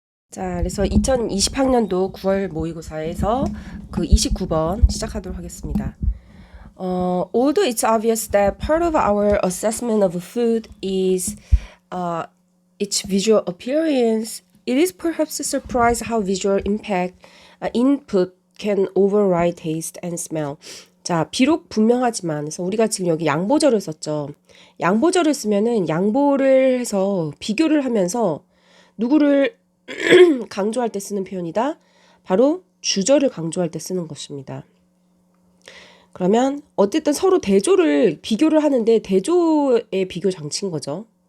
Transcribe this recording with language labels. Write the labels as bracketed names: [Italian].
[Korean] 자, 그래서 2020학년도 9월 모의고사에서 그 29번 시작하도록 하겠습니다. [English] Although it's obvious that part of our assessment of food is its visual appearance, it is perhaps a surprise how visual impact input can override taste and smell. [Korean] 자, 비록 분명하지만, 그래서 우리가 지금 여기 양보절을 썼죠. 양보절을 쓰면은 양보를 해서 비교를 하면서 누구를 강조할 때 쓰는 표현이다. 바로 주절을 강조할 때 쓰는 것입니다. 그러면 어쨌든 서로 대조를 비교를 하는데 대조의 비교 장치인 거죠.